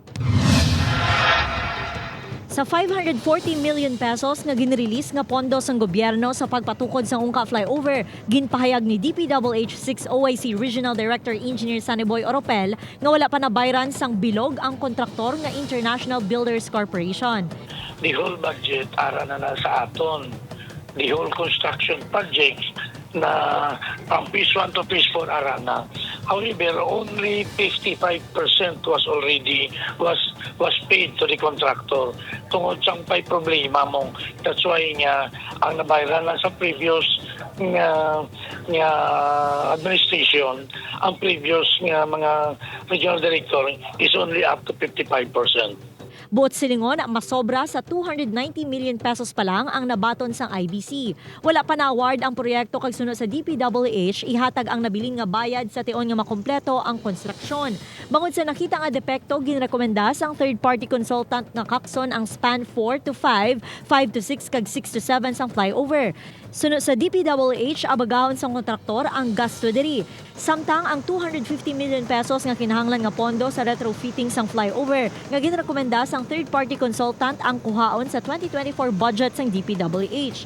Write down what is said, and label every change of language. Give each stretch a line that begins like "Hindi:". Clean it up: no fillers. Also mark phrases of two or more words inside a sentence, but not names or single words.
Hiligaynon: Sa 540 million pesos nga ginrelease nga pondo sang gobyerno sa pagpatukod sa ungka flyover, ginpahayag ni DPWH 6 OIC Regional Director Engineer Saniboy Oropel nga wala pa nabayran sang bilog ang kontraktor nga International Builders Corporation.
English: The whole budget
Hiligaynon: ara na sa aton.
English: The whole construction projects na from phase 1 to phase 4
Hiligaynon: ara na.
English: However, only 55% was paid to the contractor.
Hiligaynon: Tungod sang pay problema mong,
English: that's why
Hiligaynon: nga ang nabayaran lang sa previous nga administration, ang previous nga mga
English: regional director is only up to
Hiligaynon: 55%. Buot silingon, masobra sa 290 million pesos pa lang ang nabaton sang IBC. Wala pa na-award ang proyekto kag sunod sa DPWH, ihatag ang nabilin nga bayad sa tion nga makompleto ang konstruksyon. Bangod sa nakita nga depekto, ginrekomenda sang
English: third-party consultant
Hiligaynon: nga kakson ang span 4 to 5, 5 to 6 kag 6 to 7 sang flyover. Sunod sa DPWH, abagahon sang kontraktor ang gasto diri. Samtang ang 250 million pesos nga kinahanglan nga pondo sa retrofitting sang flyover nga ginrekomenda sang
English: third-party consultant
Hiligaynon: ang kuhaon sa 2024 budget sang DPWH.